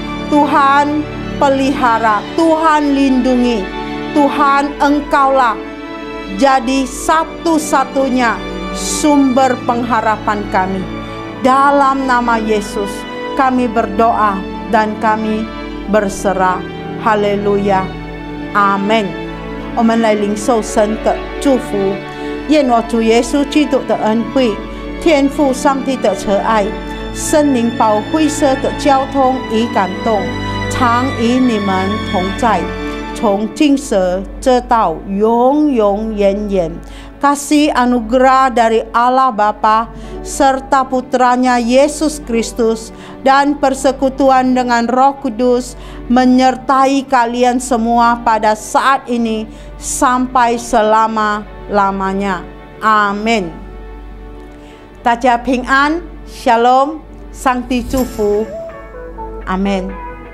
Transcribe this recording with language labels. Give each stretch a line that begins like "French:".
Indonesian: Tuhan, pelihara, Tuhan, lindungi. Tuhan, Engkaulah jadi satu-satunya sumber pengharapan kami. Dalam nama Yesus kami berdoa dan kami berserah. Haleluya. Amen。
Chinese: 我们来领受神的祝福，愿我主耶稣基督的恩惠、天父上帝的慈爱、圣灵保惠师的交通与感动，常与你们同在，从今时直到永永远远。
Indonesian: Kasih anugerah dari Allah Bapa serta Putranya Yesus Kristus dan persekutuan dengan Roh Kudus menyertai kalian semua pada saat ini sampai selama-lamanya. Amin.
Chinese: 大家平安 Shalom 上帝祝福 Amen。